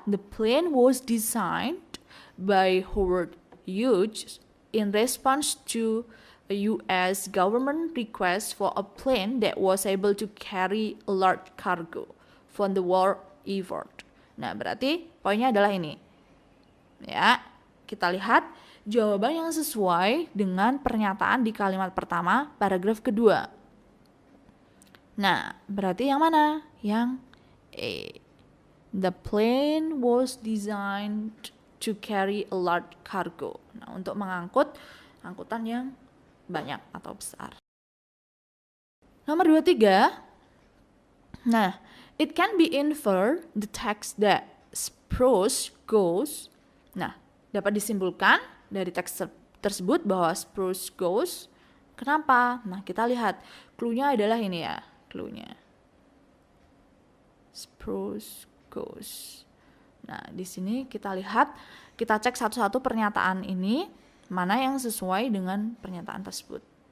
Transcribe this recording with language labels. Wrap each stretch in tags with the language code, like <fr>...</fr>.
<en>The plane was designed by Howard Hughes in response to a U.S. government request for a plane that was able to carry a large cargo for the war effort.</en> <id>Nah, berarti poinnya adalah ini. Ya, kita lihat jawaban yang sesuai dengan pernyataan di kalimat pertama, paragraf kedua. Nah, berarti yang mana? Yang A.</id> <en>The plane was designed to carry a large cargo.</en> <id>Nah, untuk mengangkut angkutan yang banyak atau besar. Nomor 23. Nah,</id> <en>it can be inferred the text that Spruce goes.</en> <id>Nah, dapat disimpulkan dari teks tersebut bahwa Spruce goes. Kenapa? Nah, kita lihat clue-nya adalah ini ya, clue-nya. Spruce goes. Nah, di sini kita lihat, kita cek satu-satu pernyataan ini mana yang sesuai dengan pernyataan tersebut.</id>